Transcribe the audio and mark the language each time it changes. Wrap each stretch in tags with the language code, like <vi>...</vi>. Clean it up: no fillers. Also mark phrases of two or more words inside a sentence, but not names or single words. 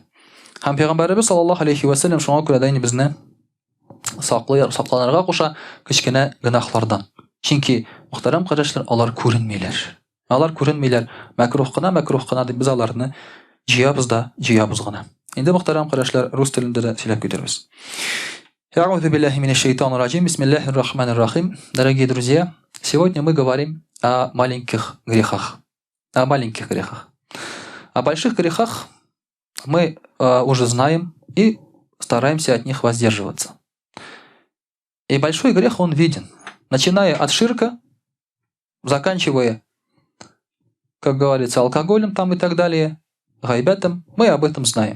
<tt>Һәм Пәйгамбәрбез</tt> <ar>صلى الله عليه وسلم</ar> <tt>шуңа күрә дә безне сакланырга куша кичкенә гынахлардан. Чөнки мөхтәрәм кардәшләр, алар күренмиләр. Алар күренмиләр. Мәкрух кына дип без аларны җыябыз гына. Инде мөхтәрәм кардәшләр, рус телендә дә сөйләп китербез.</tt> <ar>أعوذ بالله من الشيطان الرجيم. بسم الله الرحمن الرحيم.</ar> <ru>Дорогие друзья, сегодня мы говорим о маленьких грехах. О маленьких грехах. О больших грехах мы уже знаем и стараемся от них воздерживаться. И большой грех, он виден. Начиная от ширка, заканчивая, как говорится, алкоголем там и так далее, гайбетом, мы об этом знаем.</ru>